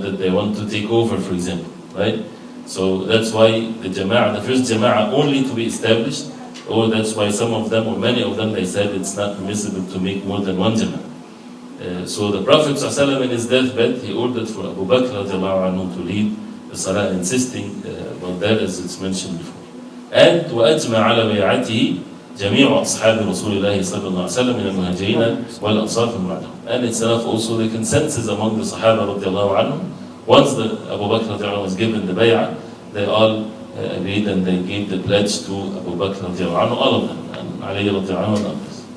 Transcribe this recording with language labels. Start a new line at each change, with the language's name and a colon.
English: That they want to take over, for example, right? So that's why the jama'ah, the first jama'ah only to be established, or that's why some of them, or many of them, they said it's not permissible to make more than one jama'ah. So the Prophet ﷺ in his deathbed, he ordered for Abu Bakr radiallahu anhu to lead the salah, insisting about that as it's mentioned before.
Arabic: And وأجمع على بيعته جميع أصحاب رسول الله صلى الله عليه وسلم من المهاجرين والأنصار من بعدهم.
English: And it's enough also the consensus among the Sahaba radiallahu anhu. Once the Abu Bakr radiallahu anhu was given the bay'ah, they all agreed and they gave the pledge to Abu Bakr radiallahu anhu, all of them, and عليه radiallahu anhu and others.